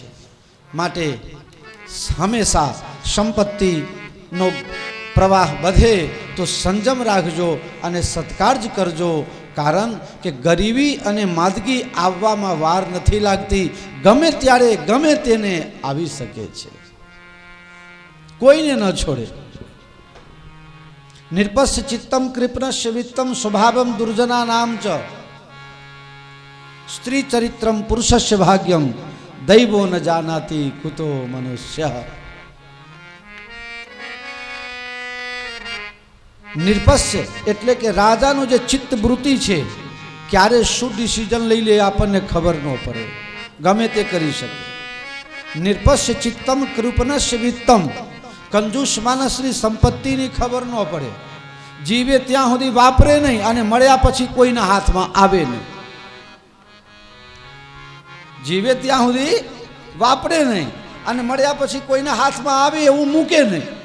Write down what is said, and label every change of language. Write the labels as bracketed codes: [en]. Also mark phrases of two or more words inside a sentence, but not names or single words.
[gu] માટે હંમેશા સંપત્તિનો પ્રવાહ વધે તો સંજમ રાખજો અને સત્કાર જ કરજો. કારણ કે ગરીબી અને માંદગી આવવામાં વાર નથી લાગતી. ગમે ત્યારે ગમે તેને આવી શકે છે, કોઈને ન છોડે. [sa] निर्पस्य चित्तम कृपणस्य वित्तम स्वभावम दुर्जना नाम च स्त्री चरित्रम पुरुषस्य भाग्यम दैवो न जानाति कुतो मनुष्य। [gu] निर्पस्य એટલે કે રાજાનું જે ચિત્ત વૃત્તિ છે ક્યારે શું ડિસિઝન લઈ લે આપણને ખબર ન પડે, ગમે તે કરી શકે। [sa] निर्पस्य चित्तम कृपणस्य वित्तम, [gu] કંજૂસ માણસની સંપત્તિની ખબર ન પડે, જીવે ત્યાં સુધી વાપરે નહીં અને મળ્યા પછી કોઈના હાથમાં આવે નહીં, જીવે ત્યાં સુધી વાપરે નહીં અને મળ્યા પછી કોઈના હાથમાં આવે એવું મૂકે નહીં।